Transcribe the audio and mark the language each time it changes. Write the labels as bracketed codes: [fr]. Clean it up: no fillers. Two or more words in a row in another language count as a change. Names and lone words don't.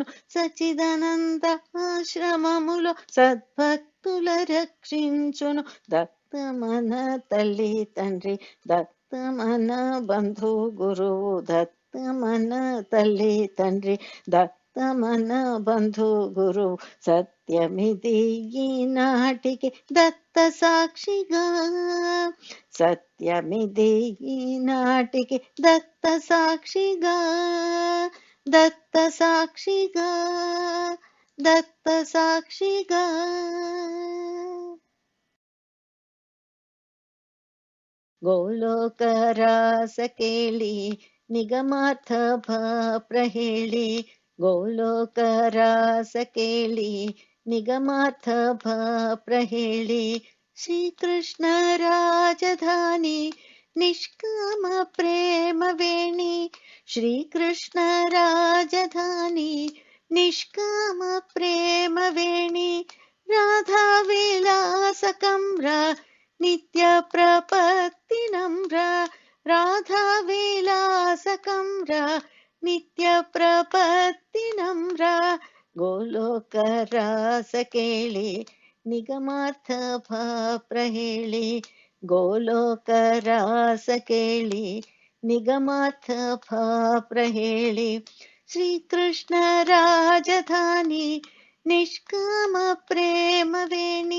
[te] సచ్చిదానంద ఆశ్రమములో సద్భక్తుల రక్షించును దత్తమన తల్లి తండ్రి దత్తమన బంధు గురువు దత్తమన తల్లి తండ్రి దత్తమన బంధు గురు సత్యమిది ఈ నాటికి దత్త సాక్షిగా సత్యమిది ఈ నాటికి దత్త సాక్షిగా దత్త సాక్షిగా దత్త సాక్షిగా [sa] गोलोक रासकेली निगमार्थ प्रहेली गोलोक रासकेली निगमार्थ प्रहेली श्री कृष्ण राजधानी निष्काम प्रेम वेणी श्री कृष्ण राजधानी निष्काम प्रेम वेणी राधा विलास कम्र ನಿತ್ಯ ಪ್ರಪತ್ತಿ ನಮ್ರ ರಾಧಾ ವಿಲಾಸ ಕಮ್ರ ನಿತ್ಯ ಪ್ರಪತ್ತಿ ನಮ್ರ ಗೋಲೋಕ ರಾಸ ಕೇಳಿ ನಿಗಮಾರ್ಥ ಭಾಪ್ರ ಹೇಳಿ ಗೋಲೋಕ ರಾಸ ಕೇಳಿ ನಿಗಮಾರ್ಥ ಭಾಪ್ರ ಹೇಳಿ ಶ್ರೀಕೃಷ್ಣ ರಾಜಧಾನಿ ನಿಷ್ಕಾಮ ಪ್ರೇಮ ವೇಣಿ